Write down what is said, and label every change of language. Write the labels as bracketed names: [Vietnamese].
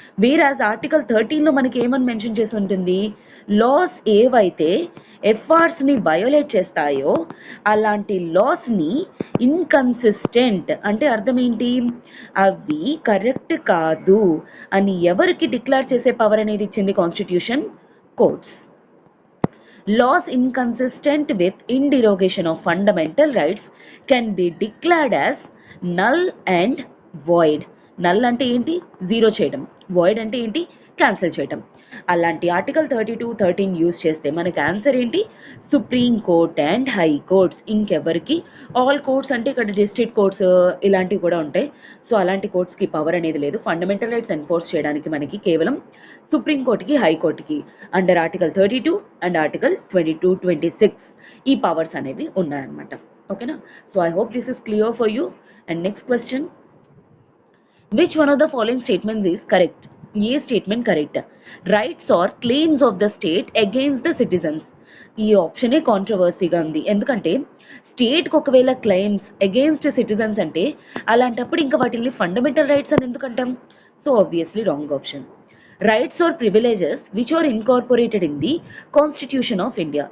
[Telugu] వేరాజ్ article 13లో మనకి ఏమని mention చేసి ఉంటుంది, లాస్ ఏవైతే ఎఫ్ఆర్స్ని వయోలేట్ చేస్తాయో అలాంటి లాస్ని ఇన్కన్సిస్టెంట్ అంటే అర్థం ఏంటి, అవి కరెక్ట్ కాదు అని ఎవరికి డిక్లేర్ చేసే పవర్ అనేది ఇచ్చింది constitution, courts. [English] Laws inconsistent with in derogation of fundamental rights can be declared as null and void. [Telugu] Null అంటే ఏంటి, జీరో చేయడం, వాయిడ్ అంటే ఏంటి, క్యాన్సిల్ చేయడం. అలాంటి ఆర్టికల్ 32, 13 యూజ్ చేస్తే మనకి ఆన్సర్ ఏంటి, supreme court and high courts. ఇంకెవరికి, ఆల్ కోర్ట్స్ అంటే ఇక్కడ డిస్ట్రిక్ట్ కోర్ట్స్ ఇలాంటివి కూడా ఉంటాయి. సో అలాంటి కోర్ట్స్కి పవర్ అనేది లేదు. ఫండమెంటల్ రైట్స్ ఎన్ఫోర్స్ చేయడానికి మనకి కేవలం సుప్రీం కోర్టుకి, హైకోర్టుకి అండర్ ఆర్టికల్ 32 అండ్ ఆర్టికల్ 22, 26 ఈ పవర్స్ అనేవి ఉన్నాయన్నమాట. [English] ఓకేనా. So I hope this is clear for you. And next question, which one of the following statements is correct? [Telugu] ఏ statement correct, [English] Rights are claims of the state against the citizens. [Telugu] ఈ ఆప్షనే కాంట్రవర్సీగా ఉంది. ఎందుకంటే స్టేట్కి ఒకవేళ claims against citizens అంటే అలాంటప్పుడు ఇంకా వాటిని fundamental rights అని ఎందుకంటాం. [English] So obviously wrong option. Rights are privileges which are incorporated in the constitution of India.